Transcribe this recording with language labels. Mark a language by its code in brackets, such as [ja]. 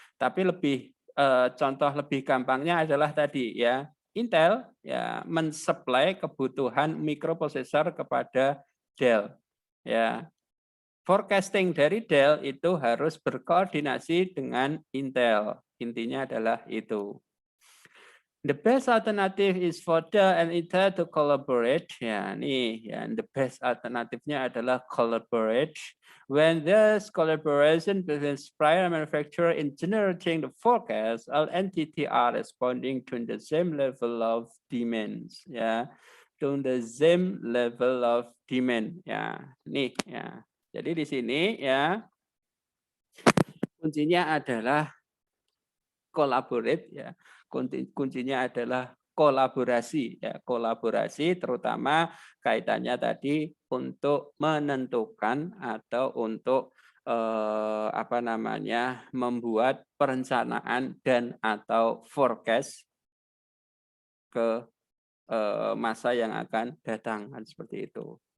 [id] Tapi contoh lebih gampangnya adalah tadi ya, Intel ya mensuplai kebutuhan mikroprosesor kepada Dell ya. Forecasting dari Dell itu harus berkoordinasi dengan Intel. Intinya adalah itu. [en] The best alternative is for Dell and Intel to collaborate. [id] Ya, nih ya, [en] the best [id] alternatifnya adalah collaborate. [en] When there's collaboration between supplier and manufacturer in generating the forecast, all entities are responding to the same level of demands. Ya, to the same level of demand. [id] Ya, nih ya. Jadi di sini ya kuncinya adalah collaborate ya. Kuncinya adalah kolaborasi ya, kolaborasi terutama kaitannya tadi untuk menentukan atau untuk apa namanya membuat perencanaan dan atau forecast ke masa yang akan datang kan seperti itu.